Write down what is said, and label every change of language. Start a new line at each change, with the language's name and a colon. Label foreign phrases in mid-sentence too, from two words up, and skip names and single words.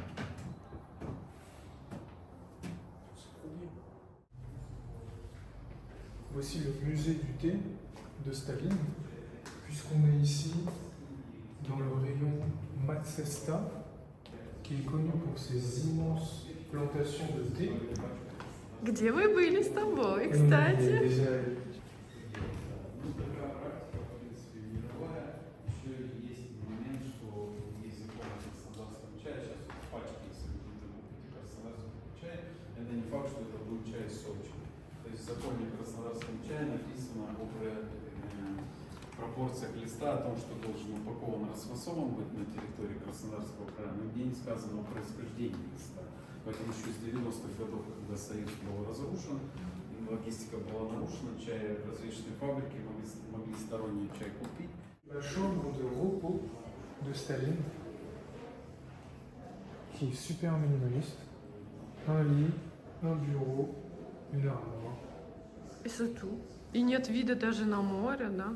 French: Voici le musée du thé de Staline, puisqu'on est ici dans le rayon Matsesta, qui est connu pour ses immenses plantations de thé.
Russian: Где мы были с тобой,
French: Et on y est
Russian: кстати?
French: déjà allé.
Russian: Есть момент, что языком краснодарского чая, сейчас в пачке, если вы купите краснодарского чая, это не факт, что это будет чай из Сочи. То есть в законе о краснодарском чае написано об пропорциях листа, о том, что должен упакован, расфасован быть на территории Краснодарского края, нигде не сказано о происхождении листа. Поэтому еще с 90-х годов, когда Союз был разрушен, логистика была нарушена, чай, различные фабрики могли сторонний чай купить.
French: La chambre de repos de Staline, qui est super minimaliste. Un lit, un bureau, une armoire. И c'est tout.
Russian: И нет вида даже на море, да?